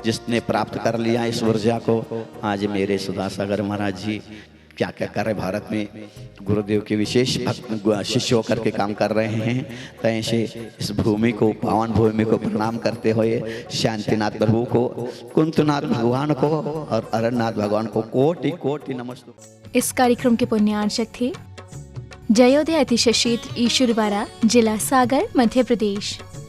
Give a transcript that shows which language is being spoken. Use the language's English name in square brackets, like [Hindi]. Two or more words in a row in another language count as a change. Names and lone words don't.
[Hindi] जिसने प्राप्त कर लिया इस ऊर्जा को, आज मेरे सुधा सागर महाराज जी क्या क्या कर रहे भारत में, गुरुदेव के विशेष शिष्य होकर के काम कर रहे हैं। तो ऐसे इस भूमि को, पावन भूमि को प्रणाम करते हुए शांतिनाथ प्रभु को, कुंतनाथ भगवान को और अरनाथ भगवान को कोटि कोटि नमस्ते। इस कार्यक्रम के पुण्यार्चक थे जयोदय अतिशय क्षेत्र ईश्वरवाड़ा, जिला सागर, मध्य प्रदेश।